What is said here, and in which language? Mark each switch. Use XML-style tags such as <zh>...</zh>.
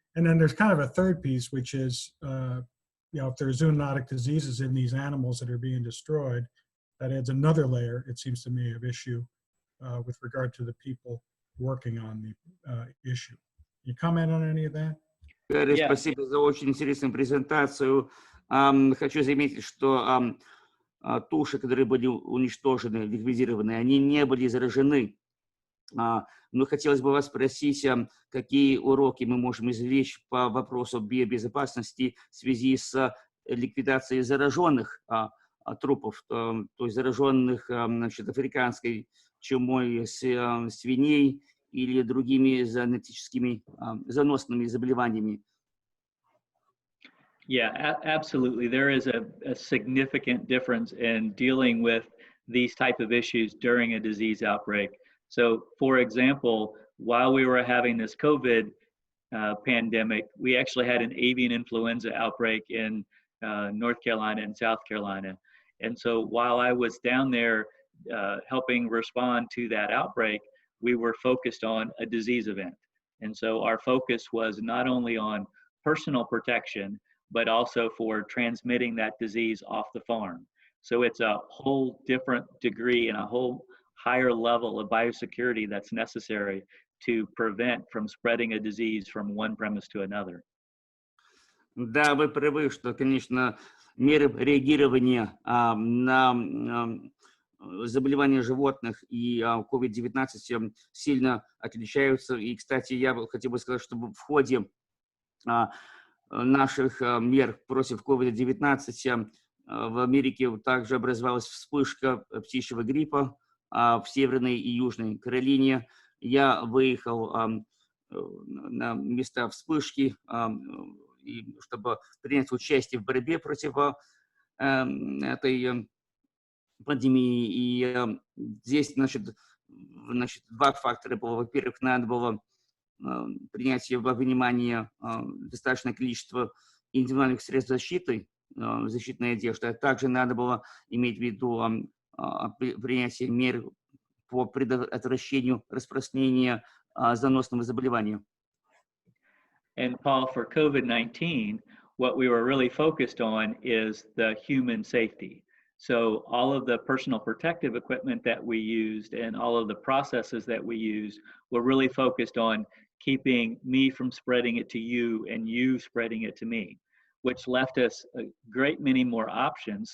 <en>And then there's kind of a third piece, which is, if there's zoonotic diseases in these animals that are being destroyed, that adds another layer, it seems to me, of issue with regard to the people working on the issue. Can you comment on any of that?</en> <ru>Гарри, спасибо за очень интересную презентацию. Хочу заметить, что туши, которые были уничтожены, ликвидированы, они не были заражены. Но хотелось бы вас спросить, какие уроки мы можем извлечь по вопросу биобезопасности в связи с ликвидацией зараженных трупов, то есть зараженных африканской чумой свиней или другими зоонотическими заносными заболеваниями.</ru> <en>Yeah, absolutely. There is a significant difference in dealing with these type of issues during a disease outbreak. So, for example, while we were having this COVID pandemic, we actually had an avian influenza outbreak in North Carolina and South Carolina. And so while I was down there helping respond to that outbreak, we were focused on a disease event. And so our focus was not only on personal protection, but also for transmitting that disease off the farm. So it's a whole different degree and a whole higher level of biosecurity that's necessary to prevent from spreading a disease from one premise to another.</en> <ru>Да, вы правы, что, конечно, меры реагирования на заболевания животных и COVID-19 сильно отличаются. И, кстати, я хотел бы сказать, что в ходе наших мер против COVID-19 в Америке также образовалась вспышка птичьего гриппа в Северной и Южной Каролине. Я выехал на места вспышки, чтобы принять участие в борьбе против этой пандемии. И здесь, значит, два фактора было. Во-первых, надо было принять во внимание достаточное количество индивидуальных средств защиты, защитной одежды, а также надо было иметь в виду принятие мер по предотвращению распространения заносного заболевания.</ru> <en>And Paul, for COVID-19, what we were really focused on is the human safety. So all of the personal protective equipment that we used and all of the processes that we used were really focused on keeping me from spreading it to you and you spreading it to me, which left us a great many more options.</en>